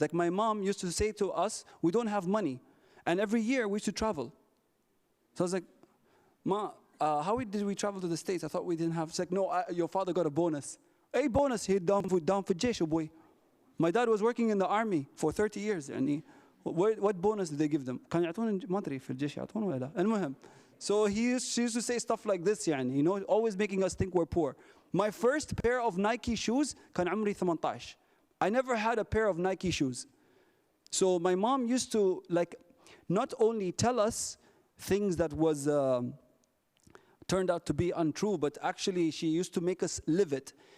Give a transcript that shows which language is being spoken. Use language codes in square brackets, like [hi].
[en] Like my mom used to say to us, we don't have money. And every year we used to travel. So I was like, Ma, how did we travel to the States? I thought we didn't have. It's like, no, your father got a bonus. A bonus, he down for Jesh, boy. My dad was working in the army for 30 years. And what bonus did they give them? [ar] كان يعطون ما أدري في الجيش يعطون ولا المهم. [en] So she used to say stuff like this, يعني, you know, always making us think we're poor. My first pair of Nike shoes [ar] كان عمري 18. [en] I never had a pair of Nike shoes. So my mom used to like not only tell us things that was turned out to be untrue, but actually she used to make us live it.